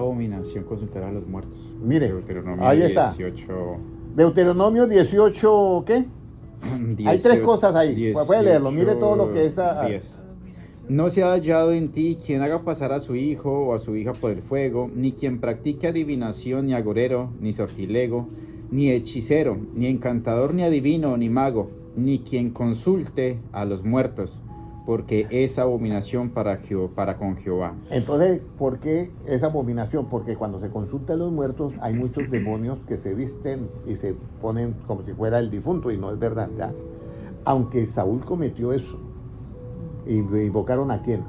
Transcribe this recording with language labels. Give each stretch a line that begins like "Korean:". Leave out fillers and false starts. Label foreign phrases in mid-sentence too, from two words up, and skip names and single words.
Spanish: Esa abominación consultará a los muertos. Mire, Deuteronomio ahí está. 18, Deuteronomio 18, ¿qué? Hay tres cosas ahí. Puede leerlo. Mire todo lo que es. 10. No se ha hallado en ti quien haga pasar a su hijo o a su hija por el fuego, ni quien practique adivinación, ni agorero, ni sortilego, ni hechicero, ni encantador, ni adivino, ni mago, ni quien consulte a los muertos, porque es abominación para con Jehová. Entonces, ¿por qué es abominación? Porque cuando se consulta a los muertos hay muchos demonios que se visten y se ponen como si fuera el difunto, y no es verdad, ¿ya? Aunque Saúl cometió eso, y invocaron ¿a quién?